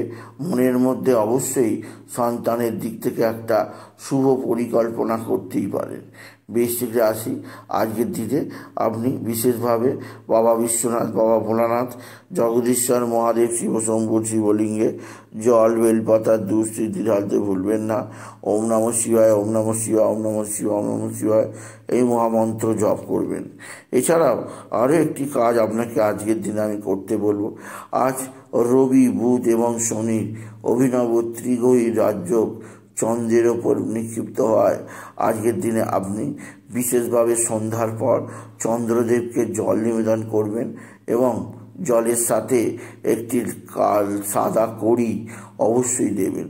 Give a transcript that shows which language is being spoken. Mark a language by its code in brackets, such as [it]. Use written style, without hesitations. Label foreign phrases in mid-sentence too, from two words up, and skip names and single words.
[bn] মনের মধ্যে অবশ্যই সন্তানের দিক থেকে একটা শুভ পরিকল্পনা করতেই পারেন। বৃশ্চিক রাশি, আজকের দিনে আপনি বিশেষভাবে বাবা বিশ্বনাথ, বাবা ভোলানাথ, জগদীশ্বর মহাদেব, শিবশম্ভুর শিবলিঙ্গে জল বেলপাতার দুস্থিতি ঢালতে ভুলবেন না। [sa] ॐ नमः शिवाय, ॐ नमः शिवाय, ॐ नमः शिवाय, ॐ नमः शिवाय [bn] এই মহামন্ত্র জপ করবেন। এছাড়াও আরও একটি কাজ আপনাকে আজকের দিনে আমি করতে বলবো। আজ রবি, বুধ এবং শনির অভিনব ত্রিগ্রহী রাজযোগ চন্দ্রের ওপর নিক্ষিপ্ত হয়। আজকের দিনে আপনি বিশেষভাবে সন্ধ্যার পর চন্দ্রদেবকে জল নিবেদন করবেন এবং জলের সাথে একটি সাদা কড়ি অবশ্যই দেবেন।